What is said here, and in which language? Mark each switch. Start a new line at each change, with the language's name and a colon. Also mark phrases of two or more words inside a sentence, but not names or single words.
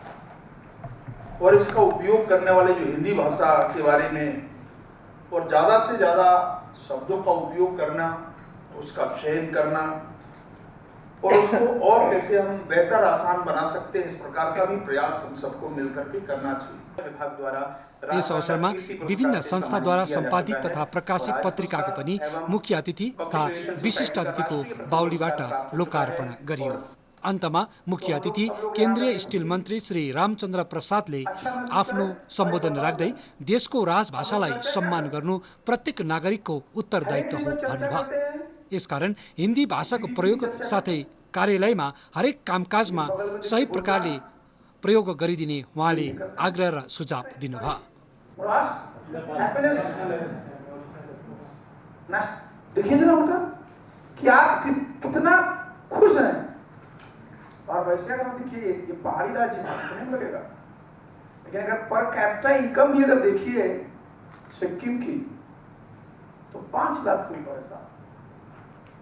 Hindi: और इसका उपयोग करने वाले जो हिंदी भाषा के बारे में और ज़्यादा से ज़्यादा शब्दों का उपयोग करना, उसका चयन करना और उसको और कैसे हम बेहतर आसान बना सकते हैं, इस प्रकार का भी प्रयास हम सबको मिलकर के करना चाहिए। विभाग द्वारा
Nepali: यस अवसरमा विभिन्न संस्थाद्वारा सम्पादित तथा प्रकाशित पत्रिकाको पनि मुख्य अतिथि तथा विशिष्ट अतिथिको बाहुलीबाट लोकार्पण गरियो। अन्तमा मुख्य अतिथि केन्द्रीय स्टिल मन्त्री श्री रामचन्द्र प्रसादले आफ्नो सम्बोधन राख्दै देशको राजभाषालाई सम्मान गर्नु प्रत्येक नागरिकको उत्तरदायित्व हो भन्नुभयो। यसकारण हिन्दी भाषाको प्रयोग साथै कार्यालयमा हरेक कामकाजमा सही प्रकारले प्रयोग गरिदिने उहाँले आग्रह र सुझाव दिनुभयो।
Hindi: देखिए जरा उनका कि आप कितना खुश हैं, और वैसे अगर आप देखिए ये पहाड़ी राज्य नहीं लगेगा, लेकिन अगर
English: per capita income
Hindi: भी अगर देखिए सिक्किम की तो 5 लाख से ऊपर है साहब।